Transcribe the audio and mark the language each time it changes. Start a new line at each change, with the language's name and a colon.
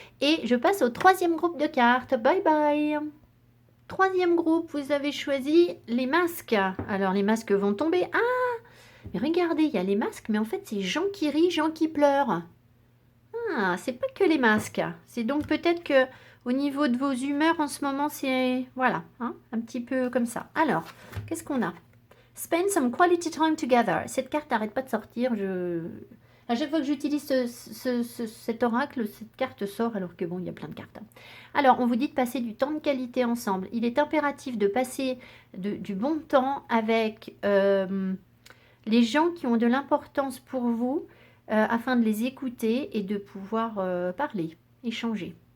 French: Et je passe au troisième groupe de cartes. Bye bye. Troisième groupe, vous avez choisi les masques. Alors les masques vont tomber. Ah, mais regardez, il y a les masques, mais en fait c'est gens qui rient, gens qui pleurent. Ah, c'est pas que les masques. C'est donc peut-être que au niveau de vos humeurs en ce moment, c'est voilà, hein, un petit peu comme ça. Alors, qu'est-ce qu'on a?
English: Spend some quality time together.
French: Cette carte n'arrête pas de sortir. À chaque fois que j'utilise cet oracle, cette carte sort, alors que bon, il y a plein de cartes. Alors, on vous dit de passer du temps de qualité ensemble. Il est impératif de passer du bon temps avec les gens qui ont de l'importance pour vous, afin de les écouter et de pouvoir parler, échanger.